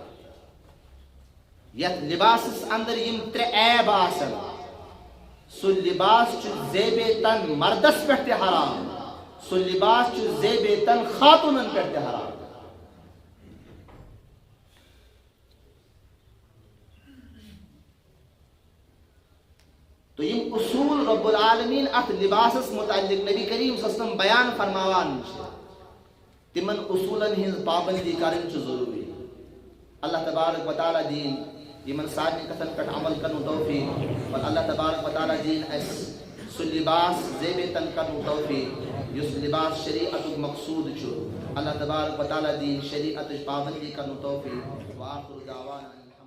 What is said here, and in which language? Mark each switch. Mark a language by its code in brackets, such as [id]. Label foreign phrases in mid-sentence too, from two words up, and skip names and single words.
[ks] یت لباسس اندر یم ترٛےٚ عیب آسن سُہ لباس چھ زیب تن مردس پہ تہ حرام سُہ لباس چھ زیب تن خاتونن پہ تہ حرام تو یم اصول [ar] رب العالمین [ks] ات لباسس متعلق نبی کریم [ar] صلی اللہ علیہ وسلم [ks] بیان فرماوان تمن اصولن ہن پابندی کرن چھ ضروری اللہ تبارک و تعالی دین یمن سارے کتن پہ عمل کرن توفیق اور اللہ تبارک و تعالی دین اس سُہ لباس زیب تن کرن توفیق یس لباس شریعت مقصود چھ اللہ تبارک و تعالی دین شریعت پابندی کرن توفیق [ar] وآخر دعوانا